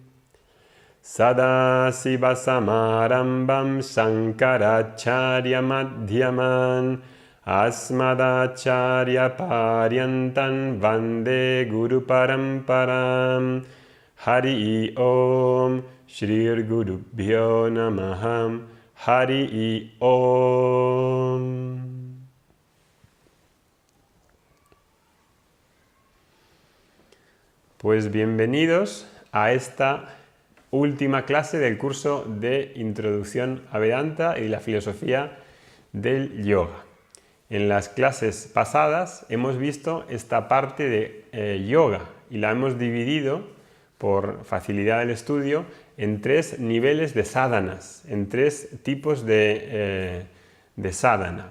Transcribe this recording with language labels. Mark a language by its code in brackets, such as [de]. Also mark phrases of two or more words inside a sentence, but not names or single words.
[sa] सदाशिवसमारम्भां शङ्कराचार्यमध्यमाम् अस्मदाचार्यपर्यन्तां वन्दे गुरुपरम्पराम्. हरि ॐ श्री गुरुभ्यो नमः. हरि ॐ. [es] Pues bienvenidos a esta última clase del curso de Introducción a Vedanta y la filosofía del yoga. En las clases pasadas hemos visto esta parte de yoga y la hemos dividido por facilidad del estudio en 3 niveles de sadhanas, en 3 tipos de sadhana.